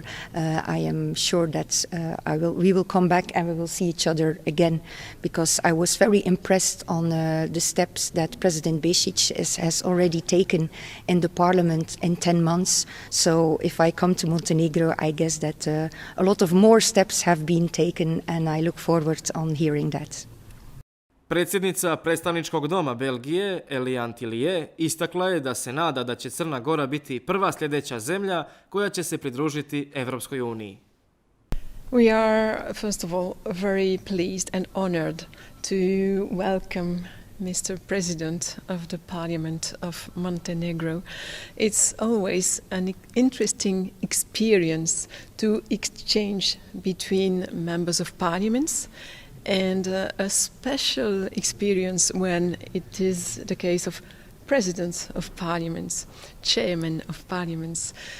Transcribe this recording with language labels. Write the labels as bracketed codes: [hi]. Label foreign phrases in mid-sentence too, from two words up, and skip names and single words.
[en] I am sure that we will come back and we will see each other again, because I was very impressed on the steps that President Bicic has already taken in the parliament in 10 months. So if I come to Montenegro, I guess that a lot of more steps have been taken, and I look forward on hearing that. [sr] Predsjednica predstavničkog doma Belgije, Tilije, istakla je da se nada da će Crna Gora biti prva sljedeća zemlja koja će se pridružiti Evropskoj uniji. [en] We are, first of all, very pleased and honored to welcome Mr. President of the Parliament of Montenegro. It's always an interesting experience to exchange between members of parliaments, and a special experience when it is the case of presidents of parliaments, chairmen of parliaments.